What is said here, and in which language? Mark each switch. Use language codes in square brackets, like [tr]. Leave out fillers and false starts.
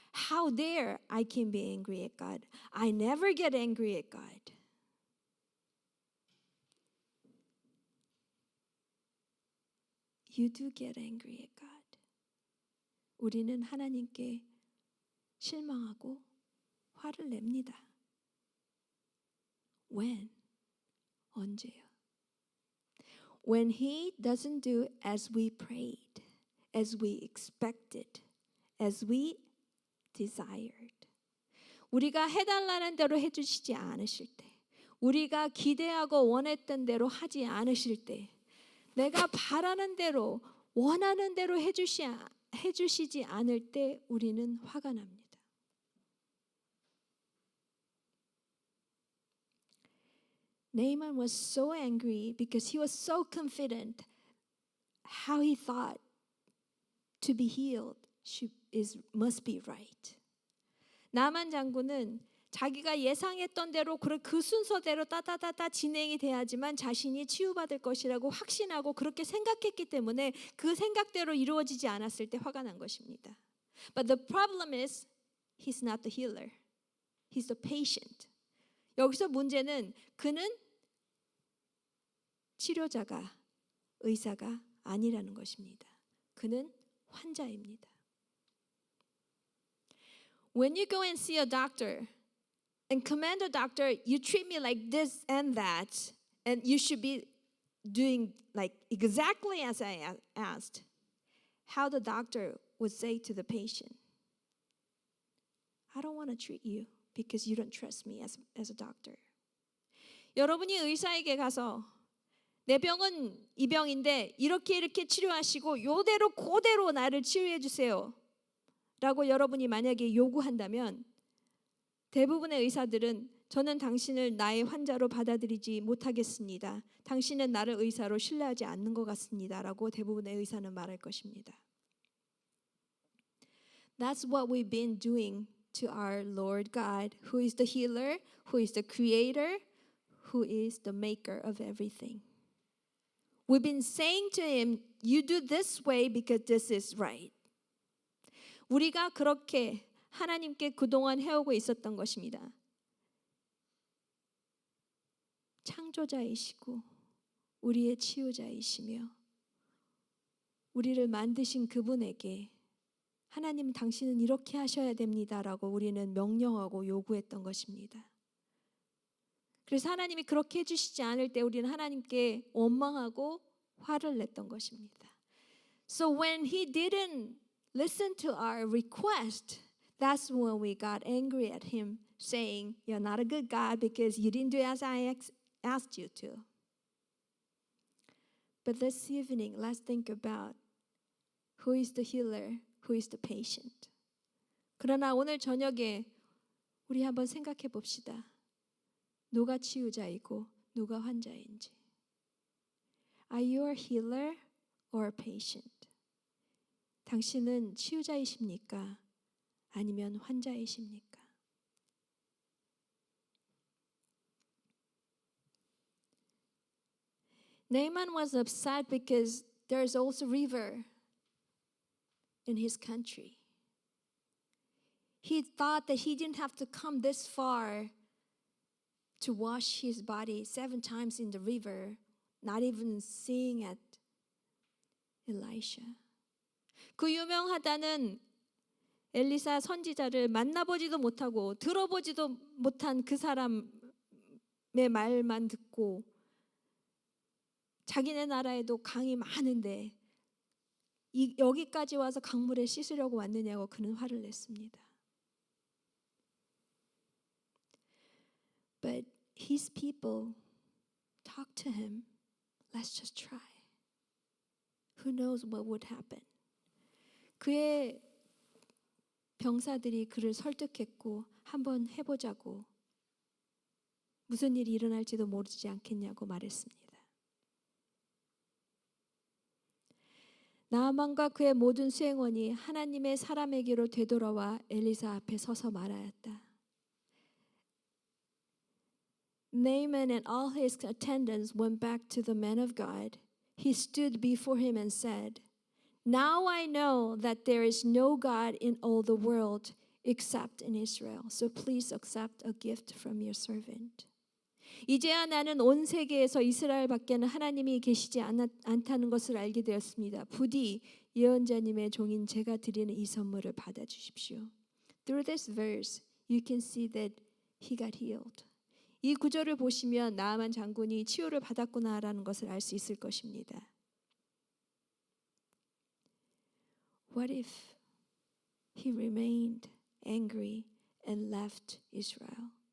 [en] How dare I can be angry at God? I never get angry at God. You do get angry at God. [ko] 우리는 하나님께 실망하고 화를 냅니다. [en] When? [ko] 언제요? [en] When he doesn't do as we prayed, as we expected, as we desired. [ko] 우리가 해달라는 대로 해주시지 않으실 때, 우리가 기대하고 원했던 대로 하지 않으실 때, 내가 바라는 대로 원하는 대로 해주시지 않을 때 우리는 화가 납니다. [en] Naaman was so angry because he was so confident how he thought to be healed must be right. [ko] 나만 장군은 자기가 예상했던 대로 그 순서대로 따다다다 진행이 돼야지만 자신이 치유받을 것이라고 확신하고 그렇게 생각했기 때문에 그 생각대로 이루어지지 않았을 때 화가 난 것입니다. [en] But the problem is he's not the healer. He's the patient. [ko] 여기서 문제는 그는 치료자가 의사가 아니라는 것입니다. 그는 환자입니다. [en] When you go and see a doctor and command a doctor, you treat me like this and that, and you should be doing like exactly as I asked, how the doctor would say to the patient, I don't want to treat you because you don't trust me as a doctor. [ko] 여러분이 의사에게 가서 내 병은 이 병인데 이렇게 치료하시고 요대로 그대로 나를 치유해 주세요 라고 여러분이 만약에 요구한다면 대부분의 의사들은 저는 당신을 나의 환자로 받아들이지 못하겠습니다. 당신은 나를 의사로 신뢰하지 않는 것 같습니다 라고 대부분의 의사는 말할 것입니다. [en] That's what we've been doing to our Lord God, who is the healer, who is the creator, who is the maker of everything. We've been saying to him, you do this way because this is right. [ko] 우리가 그렇게 하나님께 그동안 해오고 있었던 것입니다. 창조자이시고 우리의 치유자이시며 우리를 만드신 그분에게 하나님 당신은 이렇게 하셔야 됩니다라고 우리는 명령하고 요구했던 것입니다. 그래서 하나님이 그렇게 해주시지 않을 때 우리는 하나님께 원망하고 화를 냈던 것입니다. [en] So when he didn't listen to our request, that's when we got angry at him, saying, "You're not a good God because you didn't do as I asked you to." But this evening, let's think about who is the healer, who is the patient. [ko] 그러나 오늘 저녁에 우리 한번 생각해 봅시다. 누가 치유자이고 누가 환자인지. [en] Are you a healer or a patient? [ko] 당신은 치유자이십니까? 아니면 환자이십니까? [en] Naaman was upset because there's also river in his country. He thought that he didn't have to come this far to wash his body 7 times in the river, not even seeing at Elisha. [ko] 그 유명하다는 엘리사 선지자를 만나보지도 못하고 들어보지도 못한 그 사람의 말만 듣고 자기네 나라에도 강이 많은데 여기까지 와서 강물에 씻으려고 왔느냐고 그는 화를 냈습니다. [en] But his people talked to him. Let's just try. Who knows what would happen? [ko] 그의 병사들이 그를 설득했고 한번 해보자고 무슨 일이 일어날지도 모르지 않겠냐고 말했습니다. 나아만과 그의 모든 수행원이 하나님의 사람에게로 되돌아와 엘리사 앞에 서서 말하였다. [en] Naaman and all his attendants went back to the man of God. He stood before him and said, "Now I know that there is no God in all the world except in Israel. So please accept a gift from your servant." [ko] 이제야 나는 온 세계에서 이스라엘 밖에는 하나님이 계시지 않다는 것을 알게 되었습니다. 부디 예언자님의 종인 제가 드리는 이 선물을 받아주십시오. [en] Through this verse, you can see that he got healed. [ko] 이 구절을 보시면 나아만 장군이 치유를 받았구나라는 것을 알 수 있을 것입니다. [en] What if he remained angry and left Israel?